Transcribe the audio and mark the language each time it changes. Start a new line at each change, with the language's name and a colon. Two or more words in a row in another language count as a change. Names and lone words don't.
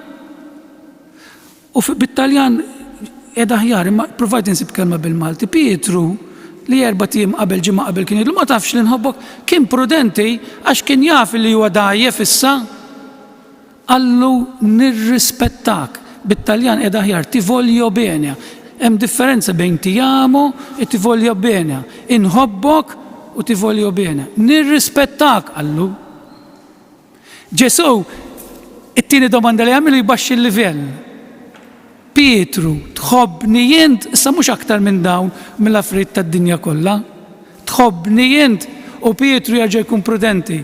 Maltese: U bit-Taljan qiegħda aħjar, imma provajt insib kelma bil-Malti. Pietru li 4 tim qabel ġimgħa qabel kien jgħidlu ma tafx li nħobbok, kien prudenti għax kien jaf li huwa dgħajjef issa. Qallu nirrispettak. Bit-Taljan qiegħda aħjar
Italian: ti voglio bene.
Maltese: Hemm differenza bejn
Italian: ti amo e ti voglio bene.
Maltese: Inħobbok u
Italian: ti voglio bene.
Maltese: Nirrispettak qallu. Ġesu, it-tieni domanda li għamilu jbaxxi l-livell. Pietru, tħobbni jint, issa mhux aktar minn dawn mill-affarijiet tad-dinja kollha. Tħobbni jint u Pietru jerġa' jkun prudenti.